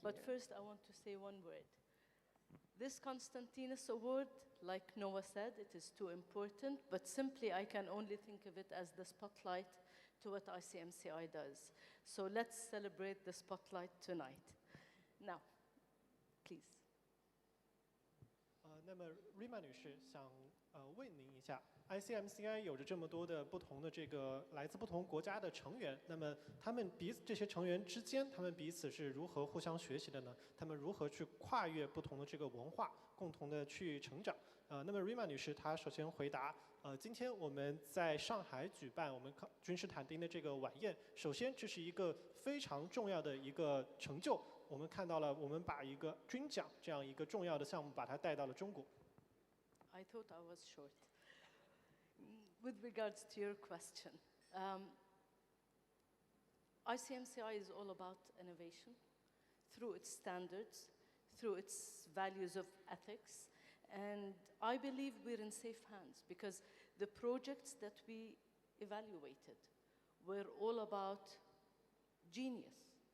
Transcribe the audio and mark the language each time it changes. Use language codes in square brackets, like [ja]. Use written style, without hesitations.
[en] But first, I want to say one word. This Constantinus Award, like Noah said, it is too important, but simply I can only think of it as the spotlight to what ICMCI does. So let's celebrate the spotlight tonight. Now, please. [zh] 那么 Rima 女士想问您一下 ，ICMCI 有着这么多的不同的这个来自不同国家的成员，那么这些成员之间，他们彼此是如何互相学习的呢？他们如何去跨越不同的这个文化，共同的去成长？那么 Rima 女士她首先回答，今天我们在上海举办我们君士坦丁的这个晚宴，首先这是一个非常重要的一个成就。我们看到了，我们把一个军奖这样一个重要的项目，把它带到了中国。 [en] I thought I was short. With regards to your question, ICMCI is all about innovation through its standards, through its values of ethics, and I believe we're in safe hands because the projects that we evaluated were all about genius.